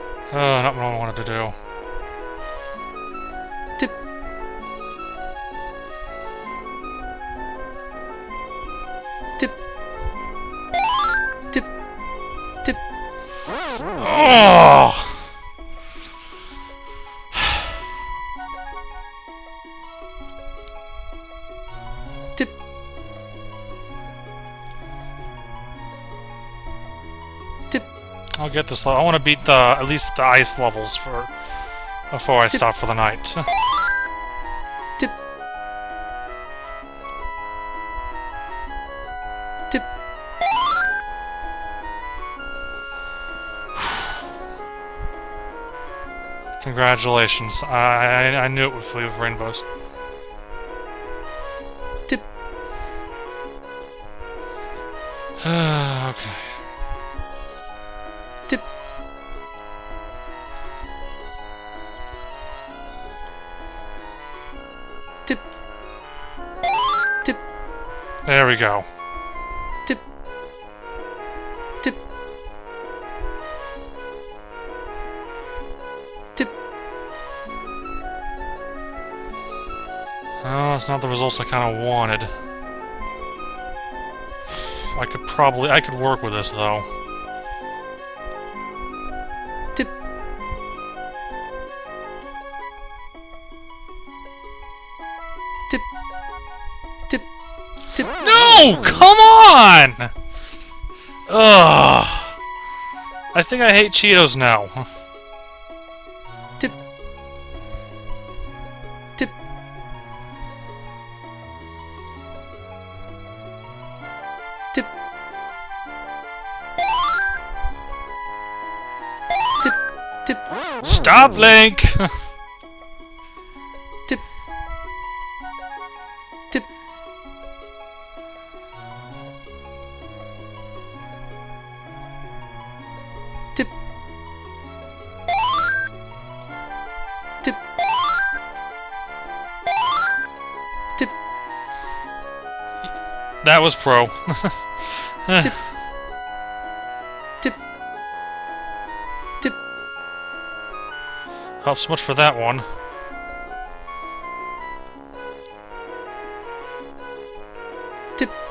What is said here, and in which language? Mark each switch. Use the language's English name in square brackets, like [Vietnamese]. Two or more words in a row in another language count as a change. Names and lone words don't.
[English] Not what I wanted to do. Tip. Tip. Tip. Tip. Oh! Tip. Tip. I'll get this level. I want to beat the at least the ice levels before I stop for the night. Tip. Tip. Congratulations. I knew it would fill you with rainbows. Tip. Okay. Tip. Tip. Tip. There we go. Tip. Tip. Tip. Oh, that's not the results I kind of wanted. I could work with this though. Tip. Tip. Tip. Tip. No! Come on! Ugh. I think I hate Cheetos now. Tip. Tip. Tip. Tip. Tip. Stop, Link! Tip. Tip. Tip. Tip. Tip. That was pro. Tip. Tip. Tip. Helps much for that one. Tip.